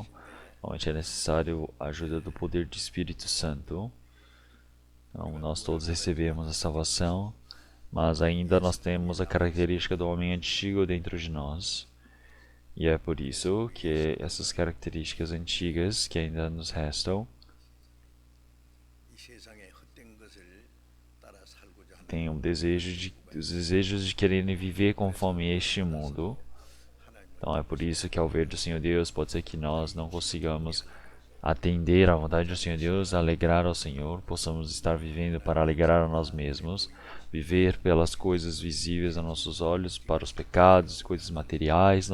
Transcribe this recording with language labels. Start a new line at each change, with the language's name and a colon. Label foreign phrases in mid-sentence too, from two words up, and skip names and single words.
Portuguese: Realmente é necessário a ajuda do poder do Espírito Santo. Então, nós todos recebemos a salvação, mas ainda nós temos a característica do homem antigo dentro de nós. E é por isso que essas características antigas que ainda nos restam
Korean: 이 세상의 헛된 것을 따라 살고자 하는
Portuguese: têm os desejos de quererem viver conforme este mundo. Então é por isso que ao ver do Senhor Deus, pode ser que nós não consigamos atender à vontade do Senhor Deus, alegrar ao Senhor, possamos estar vivendo para alegrar a nós mesmos, viver pelas coisas visíveis aos nossos olhos, para os pecados, coisas materiais.